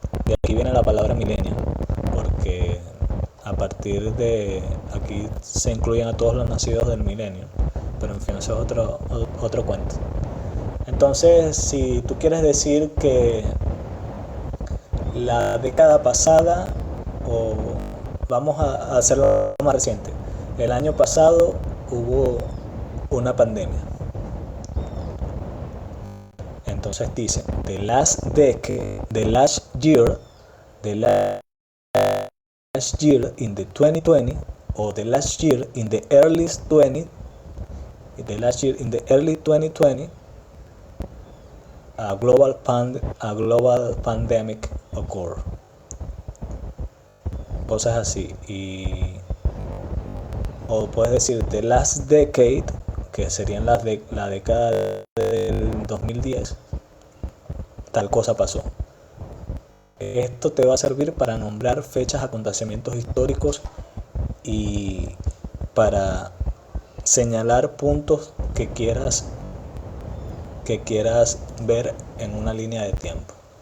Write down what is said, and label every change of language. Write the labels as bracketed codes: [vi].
[es] De aquí viene la palabra milenio, porque a partir de aquí se incluyen a todos los nacidos del milenio, pero en fin, eso es otro cuento. Entonces, si tú quieres decir que la década pasada, o vamos a hacerlo más reciente, el año pasado hubo una pandemia. Entonces dicen, [en] the last decade, the last year in the 2020, o the last year in the early 20, the last year in the early 2020, a global pandemic occurred. [es] Cosas así. O puedes decir [en] the last decade, [es] que serían la década del 2010, tal cosa pasó. Esto te va a servir para nombrar fechas, acontecimientos históricos y para señalar puntos que quieras ver en una línea de tiempo.